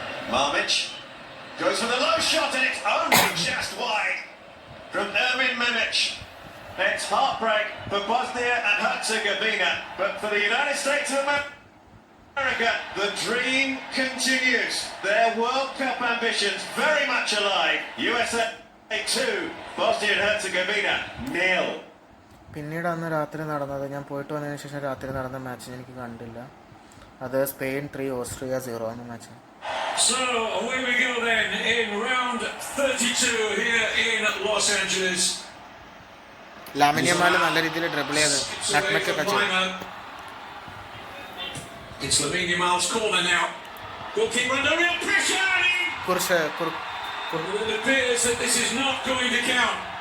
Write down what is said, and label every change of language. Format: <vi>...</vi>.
<en>Marmic goes for the low shot and it's only just wide from Ermin Mimic. It's heartbreak for Bosnia and Herzegovina, but for the United States of America, the dream continues. Their World Cup ambitions very much alive. USA 2, Bosnia and Herzegovina 0.</en> <ml>പിന്നീട് അന്ന് രാത്രി നടന്നത്, ഞാൻ പോയിട്ട് വന്നതിന് ശേഷം രാത്രി നടന്ന മാച്ച് എനിക്ക് കണ്ടില്ല. അത് സ്പെയിൻ 3 ഓസ്ട്രിയ 0 എന്ന മാച്ചാണ്.</ml> <en>So away we go then in round 32 here in Los Angeles.</en> <ml>Lamine Yamal നല്ല രീതിയിൽ ഡ്രിബിൾ ചെയ്ത് നട്ട്മെക്ക് ഒക്കെ ചെയ്തു.</ml> <en>It's Lamine Yamal's corner now. Goalkeeper under real pressure.</en> <ml>കുറച്ച്</ml> <en>It appears that this is not going to count.</en>